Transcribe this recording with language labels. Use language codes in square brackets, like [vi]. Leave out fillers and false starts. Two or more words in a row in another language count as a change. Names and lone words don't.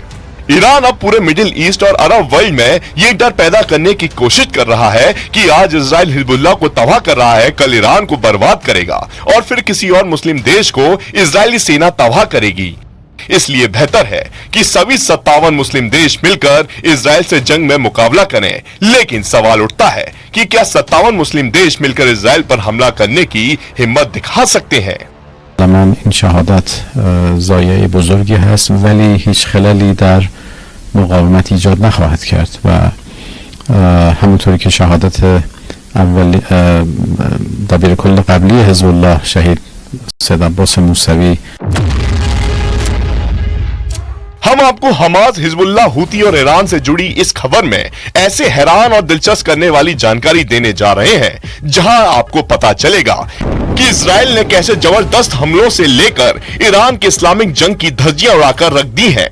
[hi] ईरान अब पूरे मिडिल ईस्ट और अरब वर्ल्ड में ये डर पैदा करने की कोशिश कर रहा है कि आज इजराइल हिजबुल्लाह को तबाह कर रहा है, कल ईरान को बर्बाद करेगा और फिर किसी और मुस्लिम देश को इजरायली सेना तबाह करेगी। इसलिए बेहतर है कि सभी 57 मुस्लिम देश मिलकर इजराइल से जंग में मुकाबला करें। लेकिन सवाल उठता है कि क्या 57 मुस्लिम देश मिलकर इजराइल पर हमला करने की हिम्मत दिखा सकते हैं? [fa] من این شهادت ضایعه بزرگی هست ولی هیچ خلالی در مقاومت ایجاد نخواهد کرد و همونطوری که شهادت اول دبیر کل قبلی حزب الله شهید سید عباس موسوی [hi] हम आपको हमास, हिजबुल्लाह, हूती और ईरान से जुड़ी इस खबर में ऐसे हैरान और दिलचस्प करने वाली जानकारी देने जा रहे हैं जहां आपको पता चलेगा कि इजराइल ने कैसे जबरदस्त हमलों से लेकर ईरान के इस्लामिक जंग की धज्जियां उड़ाकर रख दी हैं।